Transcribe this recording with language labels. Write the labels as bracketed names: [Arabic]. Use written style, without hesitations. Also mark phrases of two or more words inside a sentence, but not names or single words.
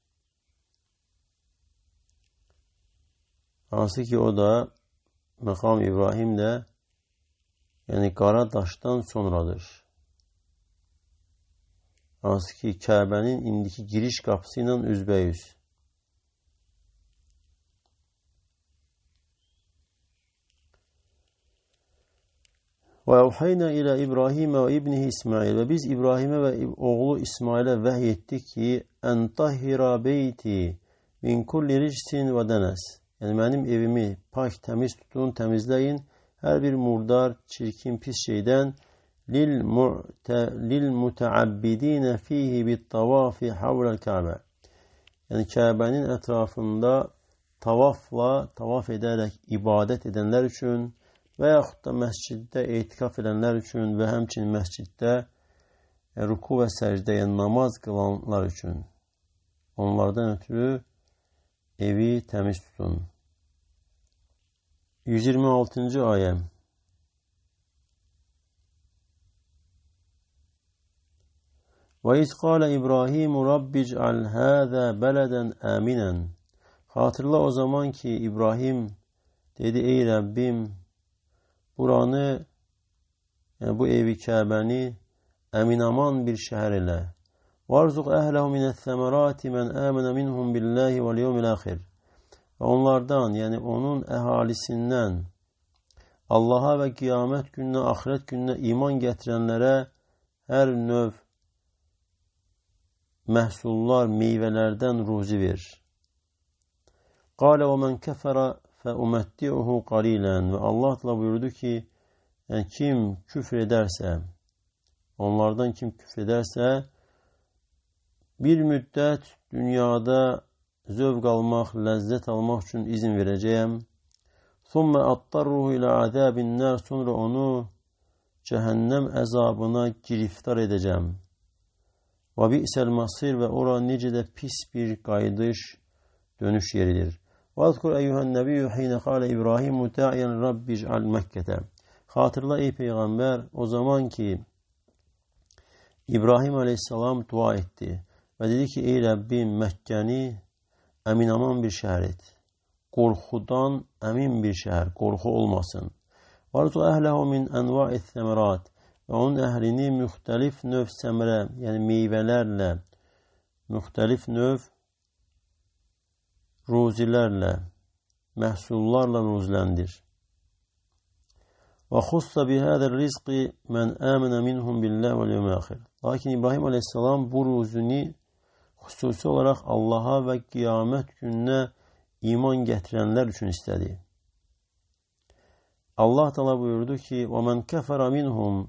[Azerbaijani] Hansı ki o da məqam İbrahim də yəni qara daşdan sonradır. Hansı ki Kəbənin indiki giriş qapısı ilə üzbəyüz. [Arabic] وَاَوْحَيْنَا إِلَى [Azerbaijani] İbrahimə [Arabic] وابنه [Azerbaijani] İsmail Və biz İbrahimə və oğlu İsmailə vəhy etdik ki, [Arabic] اَنْ طَهِّرَ بَيْتِ مِنْ كُلِّ رِجْسٍ وَدَنَسٍ [Azerbaijani] Yəni mənim evimi pak, təmiz tutun, təmizləyin. Hər bir murdar, çirkin, pis şeydən [Arabic] لِلْمُتَعَبِّدِينَ فِيهِ بِالطَّوَافِ حَوْلَ الْكَعْبَةِ [Azerbaijani] Yəni Kəbənin ətrafında tavaf edərək ibadət edənlər üçün və yaxud da məsciddə etikaf edənlər üçün və həmçinin məsciddə ruku və səcdəyə namaz qılanlar üçün. Onlardan ötürü evi təmiz tutun. 126-cı ayə. [Arabic] وَإِذْ قَالَ إِبْرَاهِيمُ رَبِّ اجْعَلْ هَذَا بَلَدًا آمِنًا. [Azerbaijani] Hatırla o zaman ki İbrahim dedi, ey Rəbbim, buranı, yəni bu evi Kəbəni əminaman bir şəhər elə. [Arabic] وَارْزُقْ أَهْلَهُ مِنَ الثَّمَرَاتِ مَنْ آمَنَ مِنْهُمْ بِاللّٰهِ وَالْيَوْمِ الْآخِرِ. [Azerbaijani] Və onlardan, yəni onun əhalisindən Allaha və qiyamət gününə, axirət gününə iman gətirənlərə hər növ məhsullar, meyvələrdən ruzi ver. [Arabic] قَالَ وَمَنْ كَفَرَ فَأُمَتِّعُهُ قَلِيلًا. [Azerbaijani] Və Allah da buyurdu ki, yəni kim küfr edərsə, onlardan kim küfr edərsə, bir müddət dünyada zövq almaq, ləzzət almaq üçün izin verəcəyəm. [Arabic] ثُمَّ أَضْطَرُّهُ إِلَى عَذَابِ النَّارِ. [Azerbaijani] Sonra onu cəhənnəm əzabına giriftar edəcəm. [Arabic] وَبِئْسَ الْمَصِيرِ. [Azerbaijani] Və ora necə də pis bir qayıdış, dönüş yeridir. [Arabic] وَاذْكُرْ أَيُّهَا النَّبِيُّ حِينَ قَالَ إِبْرَاهِيمُ دَاعِيًا رَبِّ اجْعَلْ مَكَّةَ. [Azerbaijani] Hatırla ey Peyğəmbər, o zaman ki İbrahim aleyhissalam dua etdi və dedi ki, ey Rəbbim, Məkkəni əminaman bir şəhər et. Qorxudan əmin bir şəhər, qorxu olmasın. [Arabic] وَارْزُقْ أَهْلَهُ مِنْ أَنْوَاعِ الثَّمَرَاتِ. [Azerbaijani] Və onun əhlini müxtəlif növ səmərə, yəni meyvələrlə, müxtəlif növ ruzilərlə, məhsullarla ruziləndir. [Arabic] وَخُصَّ بِهَذَا الرِّزْقِ مَنْ آمَنَ مِنْهُمْ بِاللّٰهِ وَالْيَوْمِ الْآخِرِ. [Azerbaijani] Lakin İbrahim aleyhissalam bu ruzini xüsusi olaraq Allaha və qiyamət gününə iman gətirənlər üçün istədi. Allah Teala buyurdu ki, [Arabic] وَمَنْ كَفَرَ مِنْهُمْ.